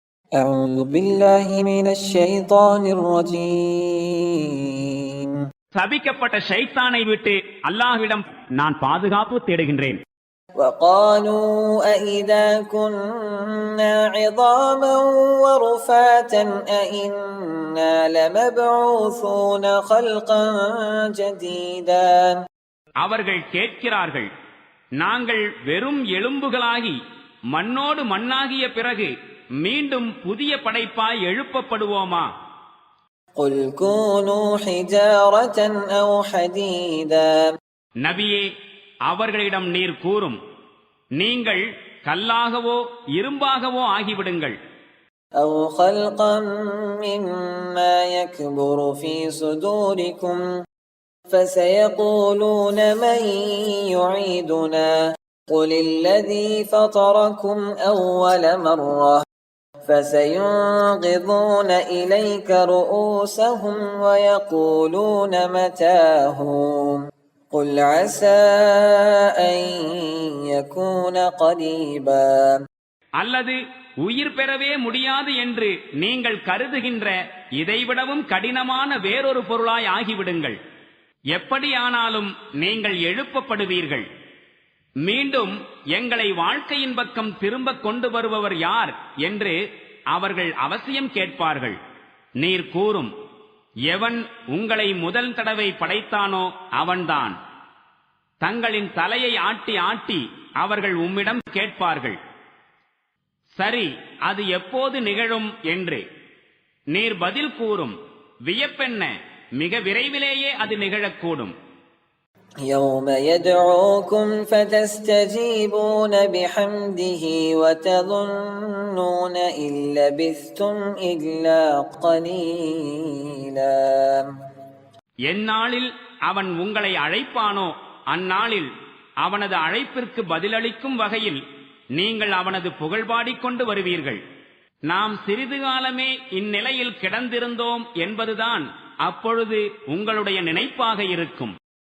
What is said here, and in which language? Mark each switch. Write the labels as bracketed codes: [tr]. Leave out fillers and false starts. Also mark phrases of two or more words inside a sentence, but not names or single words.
[ar] أعوذ بالله من الشيطان الرجيم [ta] சபிக்கப்பட்ட ஷைத்தானை விட்டு அல்லாஹ்விடம் நான் பாதுகாப்பு தேடுகின்றேன். [ar] وقالوا أإذا كنا عظاما ورفاتا أإنا لمبعوثون خلقا جديدا. [ta] அவர்கள் கேட்கிறார்கள், நாங்கள் வெறும் எலும்புகளாகி மண்ணோடு மண்ணாகிய பிறகு மீண்டும் புதிய படைப்பாய் எழுப்பப்படுவோமா? [ar] قل كونوا حجارة أو حديدا. [ta] நபியே, அவர்களிடம் நீர் கூறும், நீங்கள் கல்லாகவோ இரும்பாகவோ ஆகிவிடுங்கள். [ar] أو خلقا مما يكبر في صدوركم فسيقولون من يعيدنا قل الذي فطركم أول مرة فسينغضون إليك رؤوسهم ويقولون متاه قل عسى أن يكون قريبا. [ta] அல்லது உயிர் பெறவே முடியாது என்று நீங்கள் கருதுகின்ற இதைவிடவும் கடினமான வேறொரு பொருளாய் ஆகிவிடுங்கள். எப்படியானாலும் நீங்கள் எழுப்பப்படுவீர்கள். மீண்டும் எங்களை வாழ்க்கையின் பக்கம் திரும்ப கொண்டு வருபவர் யார் என்று அவர்கள் அவசியம் கேட்பார்கள். நீர் கூறும், எவன் உங்களை முதல் தடவை படைத்தானோ அவன்தான். தங்களின் தலையை ஆட்டி ஆட்டி அவர்கள் உம்மிடம் கேட்பார்கள், சரி, அது எப்போது நிகழும் என்று. நீர் பதில் கூறும், வியப்பென்ன, மிக விரைவிலேயே அது நிகழக்கூடும். [ar] يوم يدعوكم فتستجيبون بحمده وتظنون إن لبثتم إلا قليلا. [ta] எந்நாளில் அவன் உங்களை அழைப்பானோ அந்நாளில் அவனது அழைப்பிற்கு பதிலளிக்கும் வகையில் நீங்கள் அவனது புகழ் பாடிக்கொண்டு வருவீர்கள். நாம் சிறிது காலமே இந்நிலையில் கிடந்திருந்தோம் என்பதுதான் அப்பொழுது உங்களுடைய நினைப்பாக இருக்கும்.